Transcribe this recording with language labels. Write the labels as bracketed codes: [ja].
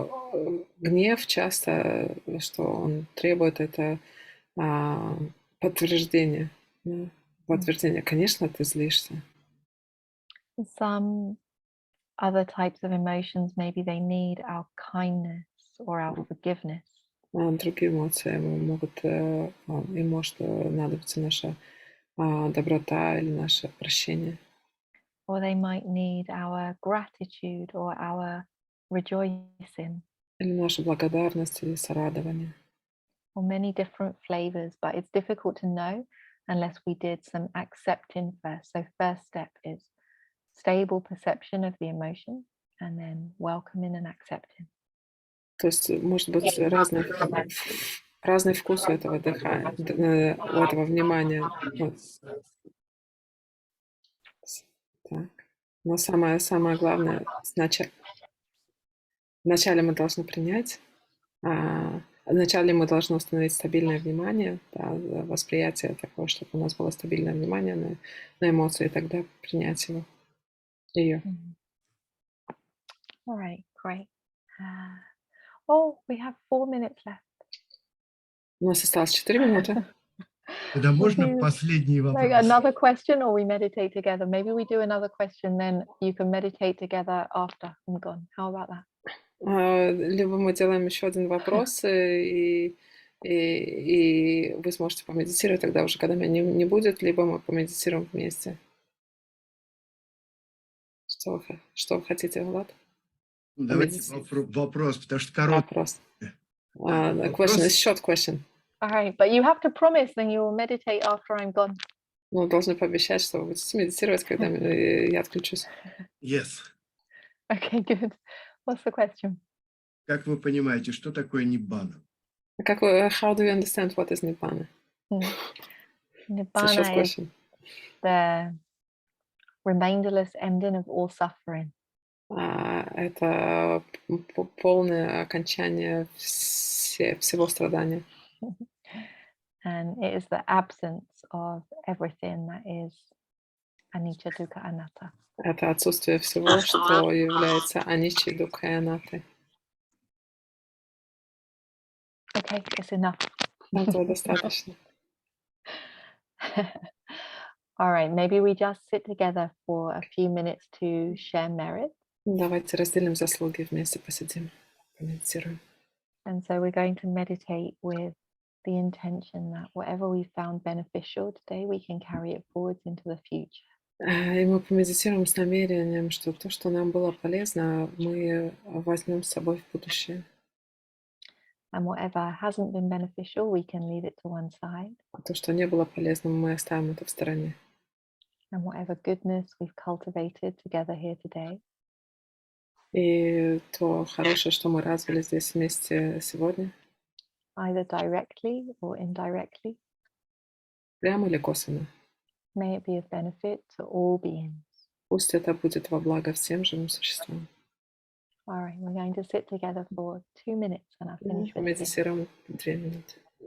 [ru] Гнев часто, что он требует, это подтверждение. Да, подтверждение. Конечно, ты злишься. [en] Some other types of emotions, maybe they need our kindness or our forgiveness. [ru] Другие эмоции могут, им может надобиться наша доброта или наше прощение. [en] Or they might need our gratitude or our rejoicing, [ru] Или наша благодарность или сорадование. [en] or many different flavors, but it's difficult to know unless we did some accepting first. So, first step is stable perception of the emotion and then welcoming and accepting. [ru] То есть может быть разный вкус у этого дыхания, у этого внимания. Вот. Так. Но самое главное, вначале мы должны принять, вначале мы должны установить стабильное внимание, да, восприятие такое, чтобы у нас было стабильное внимание на эмоции, и тогда принять ее. [en] All right, great. Oh, we have 4 minutes left. [ru] У нас осталось 4 минуты. Тогда можно [en] you- [ru] последний [en] Like [ru] вопрос? [en] another question, or we meditate together. Maybe we do another question, then you can meditate together after I'm gone. How about that? [ru] Либо мы делаем еще один вопрос, и вы сможете помедитировать тогда уже, когда меня не будет, либо мы помедитируем вместе. Что вы хотите, Влад? Давайте вопрос, потому что короткий. Вопрос. [en] The question is short question. All right, but you have to promise then you will meditate after I'm gone. [ru] Ну, должны пообещать, что вы будете медитировать, когда я отключусь. [en] Yes. Okay, good. What's the question? [ru] Как вы понимаете, что такое ниббана? [en] How do you understand what is Nibbana? It's a short Nibbana is question. the remainderless ending of all suffering. [ru] Это полное окончание всего страдания. [en] And it is the absence of everything that is anicca, dukkha, anatta. [ru] Это отсутствие всего, что является аниччей, дукхой и анатой. [en] Okay, it's enough. [ru] Этого достаточно. [en] All right, maybe we just sit together for a few minutes to share merit. [ru] Давайте разделим заслуги, вместе посидим, помедитируем. [en] And so we're going to meditate with the intention that whatever we found beneficial today, we can carry it forwards into the future. [ru] И мы помедитируем с намерением, что то, что нам было полезно, мы возьмем с собой в будущее. [en] And whatever hasn't been beneficial, we can leave it to one side. [ru] А то, что не было полезным, мы оставим это в стороне. [en] And whatever goodness we've cultivated together here today, [ru] И то хорошее, что мы развили здесь вместе сегодня, [en] either directly or indirectly, [ru] прямо или косвенно, [en] may it be of benefit to all beings. [ru] пусть это будет во благо всем живым существам. [en] All right, we're going to sit together for 2 minutes and I'll finish with this. [ru] Помедитируем 2 минуты.